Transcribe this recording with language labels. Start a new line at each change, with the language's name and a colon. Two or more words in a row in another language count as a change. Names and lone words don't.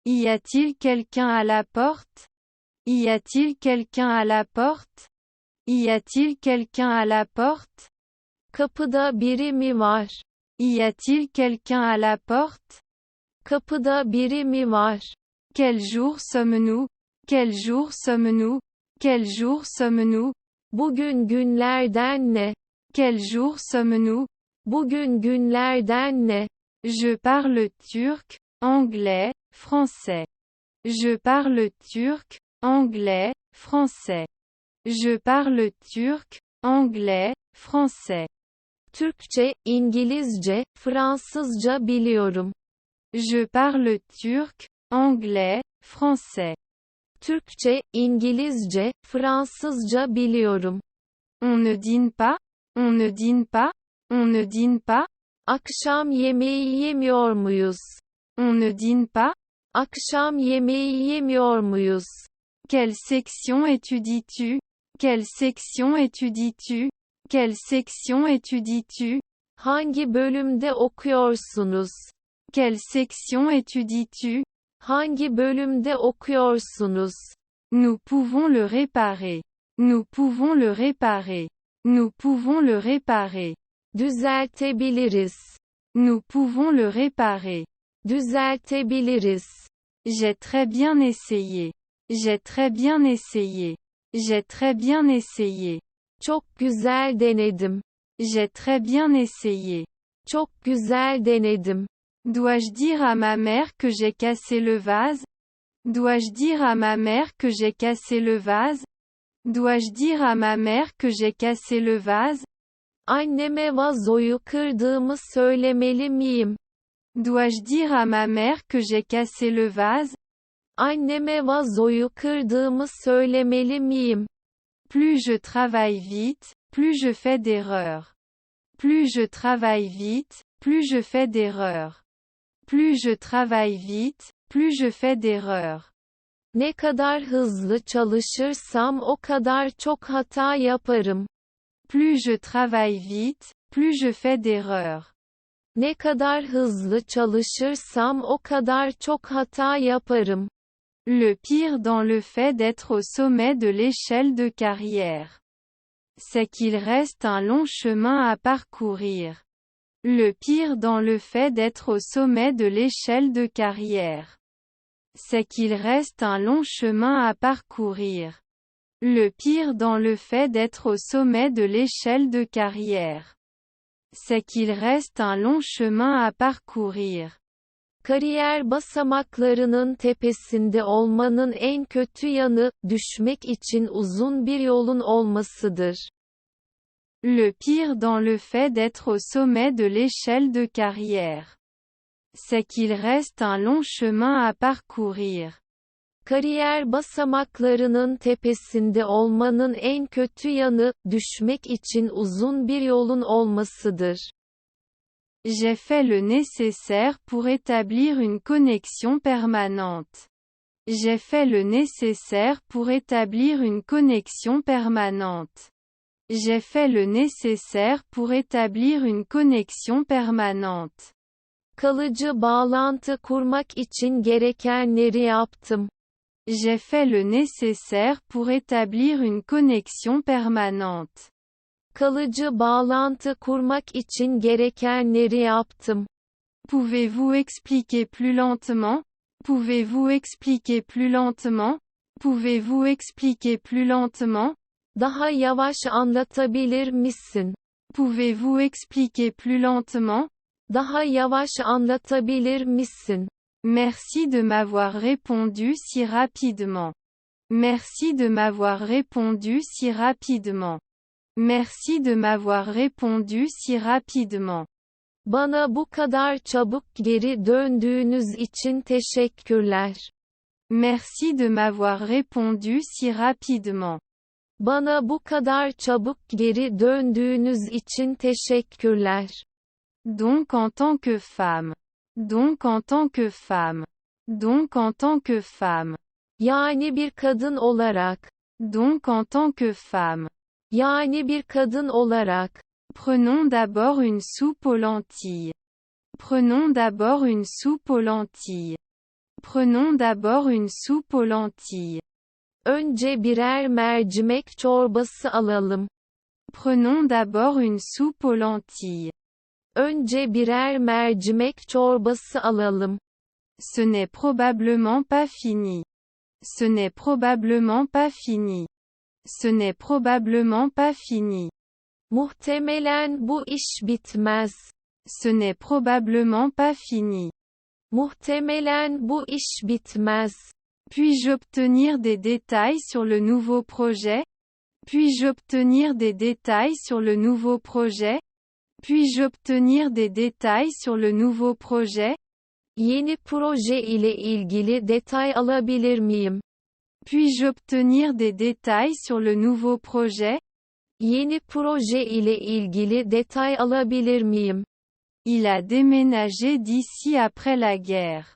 French: Y a-t-il quelqu'un à la porte? Y a-t-il quelqu'un à la porte? Y a-t-il quelqu'un à la porte?
Turkish: Kapıda biri mi var?
French: Y a-t-il quelqu'un à la porte?
Turkish: Kapıda biri mi var?
French: Quel jour sommes-nous? Quel jour sommes-nous? Quel jour sommes-nous?
Turkish: Bugün günlerden ne?
French: Quel jour sommes-nous?
Turkish: Bugün günlerden ne?
French: Je parle turc, anglais, français. Je parle turc, anglais, français. Je parle turc, anglais, français.
Turkish: Türkçe, İngilizce, Fransızca biliyorum.
French: Je parle turc, anglais, français.
Turkish: Türkçe, İngilizce, Fransızca biliyorum.
French: On ne dîne pas? On ne dîne pas? On ne dîne pas?
Turkish: Akşam yemeği yemiyor muyuz?
French: On ne dîne pas?
Turkish: Akşam yemeği yemiyor muyuz?
French: Quelle section étudies-tu? Quelle section étudies-tu? Quelle section étudies-tu?
Turkish: Hangi bölümde okuyorsunuz?
French: Quelle section étudies-tu?
Turkish: Hangi bölümde okuyorsunuz?
French: Nous pouvons le réparer. Nous pouvons le réparer. Nous pouvons le réparer.
Turkish: Düzeltebiliriz.
French: Nous pouvons le réparer.
Turkish: Düzeltebiliriz.
French: J'ai très bien essayé. J'ai très bien essayé. J'ai très bien essayé.
Turkish: Çok güzel denedim.
French: J'ai très bien essayé.
Turkish: Çok güzel denedim.
French: Dois-je dire à ma mère que j'ai cassé le vase? Dois-je dire à ma mère que j'ai cassé le vase? Dois-je dire à ma mère que j'ai cassé le vase?
Turkish: Anneme vazoyu kırdığımı söylemeli miyim?
French: Dois-je dire à ma mère que j'ai cassé le vase?
Turkish: Anneme vazoyu kırdığımı söylemeli miyim?
French: Plus je travaille vite, plus je fais d'erreurs. Plus je travaille vite, plus je fais d'erreurs. Plus je travaille vite, plus je fais d'erreurs.
Turkish: Ne kadar hızlı çalışırsam o kadar çok hata yaparım.
French: Plus je travaille vite, plus je fais d'erreurs.
Turkish: Ne kadar hızlı çalışırsam o kadar çok hata yaparım.
French: Le pire dans le fait d'être au sommet de l'échelle de carrière, c'est qu'il reste un long chemin à parcourir. Le pire dans le fait d'être au sommet de l'échelle de carrière, c'est qu'il reste un long chemin à parcourir. Le pire dans le fait d'être au sommet de l'échelle de carrière, c'est qu'il reste un long chemin à parcourir.
Turkish: Kariyer basamaklarının tepesinde olmanın en kötü yanı, düşmek için uzun bir yolun olmasıdır.
French: Le pire dans le fait d'être au sommet de l'échelle de carrière, c'est qu'il reste un long chemin à parcourir.
Turkish: Kariyer basamaklarının tepesinde olmanın en kötü yanı, düşmek için uzun bir yolun olmasıdır.
French: J'ai fait le nécessaire pour établir une connexion permanente. J'ai fait le nécessaire pour établir une connexion permanente. J'ai fait le nécessaire pour établir une connexion permanente.
Turkish: Kalıcı bağlantı kurmak için gerekenleri yaptım.
French: J'ai fait le nécessaire pour établir une connexion permanente.
Turkish: Kalıcı bağlantı kurmak için gerekenleri yaptım.
French: Pouvez-vous expliquer plus lentement? Pouvez-vous expliquer plus lentement? Pouvez-vous expliquer plus lentement?
Turkish: Daha yavaş anlatabilir misin?
French: Pouvez-vous expliquer plus lentement?
Turkish: Daha yavaş anlatabilir misin?
French: Merci de m'avoir répondu si rapidement. Merci de m'avoir répondu si rapidement. Merci de m'avoir répondu si rapidement.
Turkish: Bana bu kadar çabuk geri döndüğünüz için teşekkürler.
French: Merci de m'avoir répondu si rapidement.
Turkish: Bana bu kadar çabuk geri döndüğünüz için teşekkürler.
French: Donc en tant que femme. Donc en tant que femme. Donc en tant que femme.
Turkish: Yani bir kadın olarak.
French: Donc en tant que femme.
Turkish: Yani bir kadın olarak.
French: Prenons d'abord une soupe aux lentilles. Prenons d'abord une soupe aux lentilles. Prenons d'abord une soupe aux lentilles.
Turkish: Önce birer mercimek çorbası alalım.
French: Prenons d'abord une soupe aux lentilles.
Turkish: Önce birer mercimek çorbası alalım.
French: Ce n'est probablement pas fini. Ce n'est probablement pas fini. Ce n'est probablement pas fini.
Turkish: Muhtemelen bu iş bitmez.
French: Ce n'est probablement pas fini.
Turkish: Muhtemelen bu iş bitmez.
French: Puis-je obtenir des détails sur le nouveau projet? Puis-je obtenir des détails sur le nouveau projet? Puis-je obtenir des détails sur le nouveau projet?
Turkish: Yeni proje ile ilgili detay alabilir miyim?
French: Puis-je obtenir des détails sur le nouveau projet?
Turkish: Yeni proje ile ilgili detay alabilir miyim?
French: Il a déménagé d'ici après la guerre.